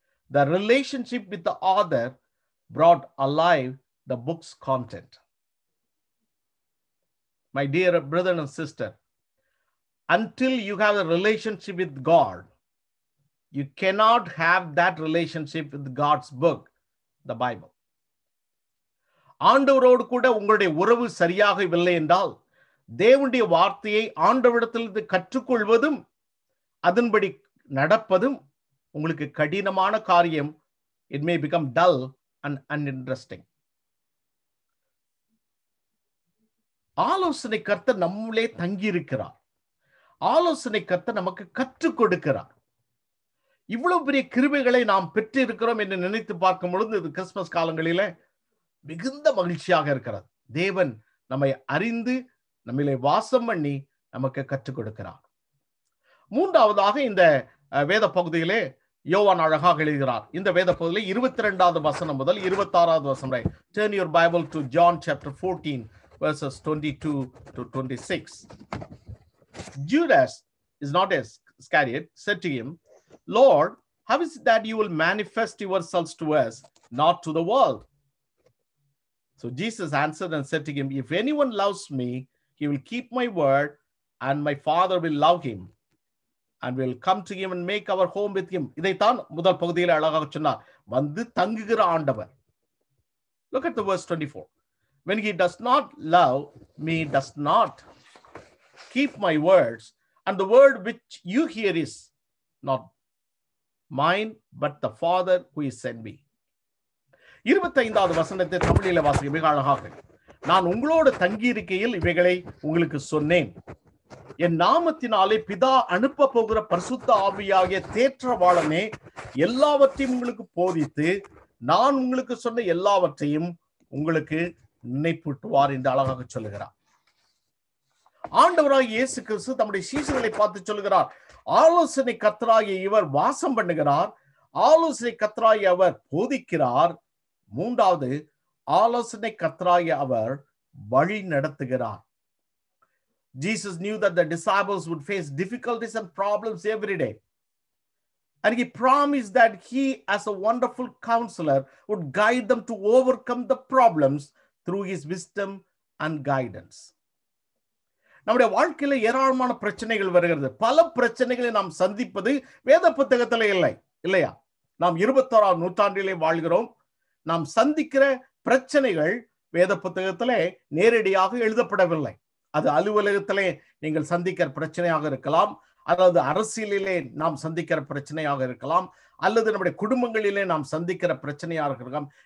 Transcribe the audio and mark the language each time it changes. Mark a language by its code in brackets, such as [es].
[en] The relationship with the author brought alive the book's content. My dear brother and sister, until you have a relationship with God, you cannot have that relationship with God's book, the Bible. [ta] ஆண்டவரோடு கூட உங்களுடைய உறவு சரியாக இல்லை என்றால், தேவனுடைய வார்த்தையை ஆண்டவரிடத்திலிருந்து கற்றுக்கொள்வதும் அதன்படி நடப்பதும் உங்களுக்கு கடினமான காரியம். [en] It may become dull and uninteresting. [ta] ஆலோசனை கர்த்தர் நம்மளே தங்கி இருக்கிறார். ஆலோசனை கர்த்தர் நமக்கு கற்றுக் கொடுக்கிறார். இவ்வளவு பெரிய கிருபைகளை நாம் பெற்று இருக்கிறோம் என்று நினைத்து பார்க்கும் பொழுது இது கிறிஸ்துமஸ் காலங்களில மிகுந்த மகிழ்ச்சியாக இருக்கிறது. தேவன் நம்மை அறிந்து நம்மிலே வாசம் பண்ணி நமக்கு கற்றுக் கொடுக்கிறார். மூன்றாவதாக இந்த வேத பகுதியிலே யோவான் அழகாக எழுதுகிறார். இந்த வேத பகுதியிலே 22வது வசனம் முதல் 26வது வசனம் வரை. [en] Turn your Bible to John chapter 14 verses 22 to 26. Judas is not Iscariot, said to him, Lord, how is it that you will manifest yourselves to us, not to the world? So Jesus answered and said to him, if anyone loves me, he will keep my word, and my Father will love him, and will come to him and make our home with him. [ta] இதைத்தான் முதல் பகுதியில் அழகாக சொன்னார். வந்து தங்குகிற ஆண்டவர். [en] Look at the verse 24. When he does not love me, does not keep my words, and the word which you hear is not mine, but the Father who is sent me. [ta] 25வது வசனத்தை தமிழிலே வாசிக்க மிக அழகாக. நான் உங்களோடு தங்கியிருக்கையில் இவைகளை உங்களுக்கு சொன்னேன். என் நாமத்தினாலே பிதா அனுப்ப போகிற பரிசுத்த ஆவியாகிய தேற்றவாளனே எல்லாவற்றையும் உங்களுக்கு போதித்து நான் உங்களுக்கு சொன்ன எல்லாவற்றையும் உங்களுக்கு நினைப்பூட்டுவார் என்று அழகாக சொல்லுகிறார். ஆண்டவராகிய இயேசு கிறிஸ்து தம்முடைய சீஷர்களை பார்த்து சொல்லுகிறார், ஆலோசனை கர்த்தராகிய இவர் வாசம் பண்ணுகிறார், ஆலோசனை கர்த்தராகிய அவர் போதிக்கிறார், மூன்றாவது ஆலோசனை கர்த்தராகிய அவர் வழி நடத்துகிறார். [en] Jesus knew that the disciples would face difficulties and problems every day. And he promised that he, as a wonderful counselor, would guide them to overcome the problems through his wisdom and guidance. [ta] நம்முடைய வாழ்க்கையில ஏராளமான பிரச்சனைகள் வருகிறது. பல பிரச்சனைகளை நாம் சந்திப்பது வேத புத்தகத்திலே இல்லை, இல்லையா? நாம் 21ஆம் நூற்றாண்டிலே வாழ்கிறோம். நாம் சந்திக்கிற பிரச்சனைகள் வேத புத்தகத்திலே நேரடியாக எழுதப்படவில்லை. அது அலுவலகத்திலே நீங்கள் சந்திக்கிற பிரச்சனையாக இருக்கலாம், அதாவது அரசியலிலே நாம் சந்திக்கிற பிரச்சனையாக இருக்கலாம், அல்லது நம்முடைய குடும்பங்களிலே நாம் சந்திக்கிற பிரச்சனையாக இருக்கலாம்.